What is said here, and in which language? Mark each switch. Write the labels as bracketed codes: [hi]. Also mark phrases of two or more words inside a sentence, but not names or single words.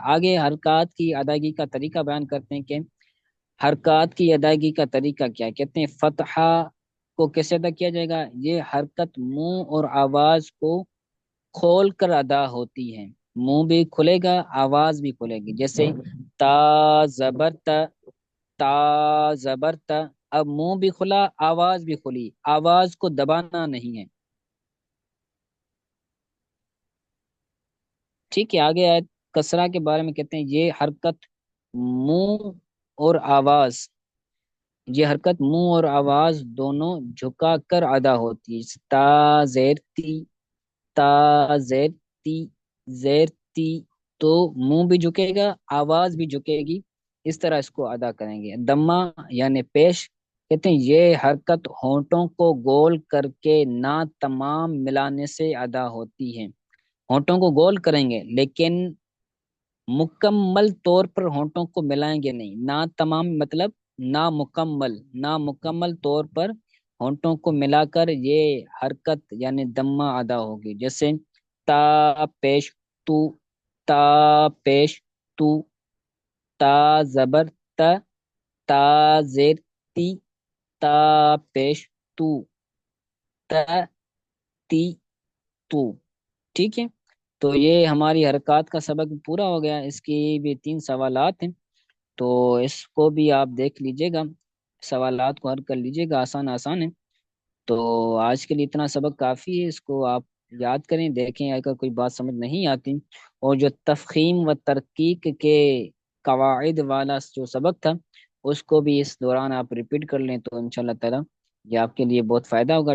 [ur] آگے حرکات کی ادائیگی کا طریقہ بیان کرتے ہیں کہ حرکات کی ادائیگی کا طریقہ کیا کہتے ہیں۔ فتحہ کو کیسے ادا کیا جائے گا؟ یہ حرکت منہ اور آواز کو کھول کر ادا ہوتی ہے۔ منہ بھی کھلے گا، آواز بھی کھلے گی، جیسے تا زبر تا، تا زبر تا۔ اب منہ بھی کھلا، آواز بھی کھلی، آواز کو دبانا نہیں ہے۔ ٹھیک ہے، آگے آئے کسرہ کے بارے میں کہتے ہیں یہ حرکت منہ اور آواز، یہ حرکت منہ اور آواز دونوں جھکا کر ادا ہوتی ہے۔ تا زیر تی، تا زیر تی، زیر تی، تو منہ بھی جھکے گا، آواز بھی جھکے گی، اس طرح اس کو ادا کریں گے۔ دمہ یعنی پیش، کہتے ہیں یہ حرکت ہونٹوں کو گول کر کے نہ تمام ملانے سے ادا ہوتی ہے۔ ہونٹوں کو گول کریں گے لیکن مکمل طور پر ہونٹوں کو ملائیں گے نہیں۔ نہ تمام مطلب نامکمل، نامکمل طور پر ہونٹوں کو ملا کر یہ حرکت یعنی دمہ ادا ہوگی، جیسے تا پیش تو، تا پیش تو، تا زبر تا، تا زیر تی، تا پیش تو، تا تی تو۔ ٹھیک ہے، تو یہ ہماری حرکات کا سبق پورا ہو گیا۔ اس کی بھی 3 سوالات ہیں، تو اس کو بھی آپ دیکھ لیجئے گا، سوالات کو حل کر لیجئے گا، آسان آسان ہے۔ تو آج کے لیے اتنا سبق کافی ہے، اس کو آپ یاد کریں، دیکھیں، اگر کوئی بات سمجھ نہیں آتی، اور جو تفخیم و ترقیق کے قواعد والا جو سبق تھا اس کو بھی اس دوران آپ ریپیٹ کر لیں تو [ar] انشاءاللہ تعالی [ur] یہ آپ کے لیے بہت فائدہ ہوگا۔